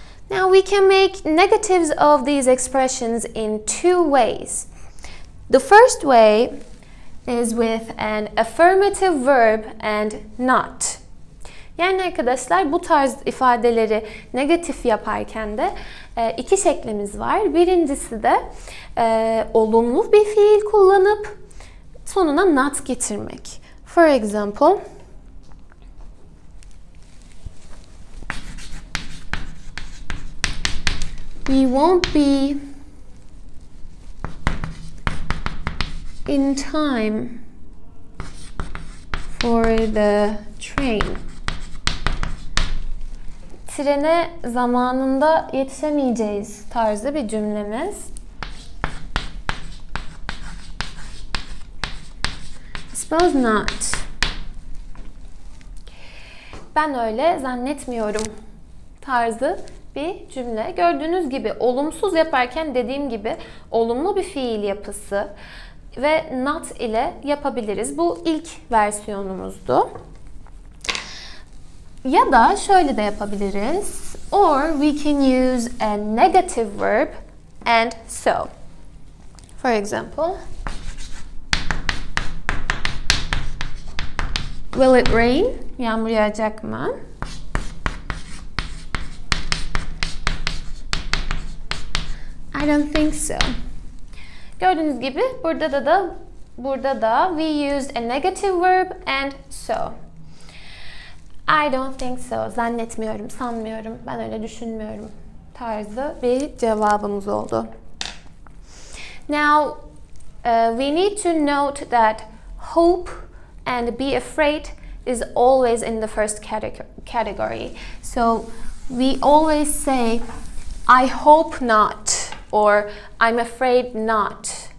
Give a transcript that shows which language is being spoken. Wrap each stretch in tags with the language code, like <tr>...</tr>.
<en>Now, we can make negatives of these expressions in two ways. The first way is with an affirmative verb and not.</en> <tr>Yani arkadaşlar, bu tarz ifadeleri negatif yaparken de iki şeklimiz var. Birincisi de olumlu bir fiil kullanıp sonuna not getirmek.</tr> <en>For example, we won't be in time for the train.</en> <tr>Trene zamanında yetişemeyeceğiz tarzı bir cümlemiz.</tr> <en>suppose not.</en> <tr>Ben öyle zannetmiyorum tarzı bir cümle. Gördüğünüz gibi olumsuz yaparken dediğim gibi olumlu bir fiil yapısı ve not ile yapabiliriz. Bu ilk versiyonumuzdu. Ya da şöyle de yapabiliriz.</tr> <en>Or we can use a negative verb and so. For example, will it rain?</en> <tr>Yağmur yağacak mı?</tr> <en>I don't think so.</en> <tr>Gördüğünüz gibi burada da</tr> <en>we used a negative verb and so. I don't think so.</en> <tr>Zannetmiyorum, sanmıyorum, ben öyle düşünmüyorum tarzı bir cevabımız oldu.</tr> <en>Now, we need to note that hope and be afraid is always in the first category. So, we always say, I hope not, or I'm afraid not.</en>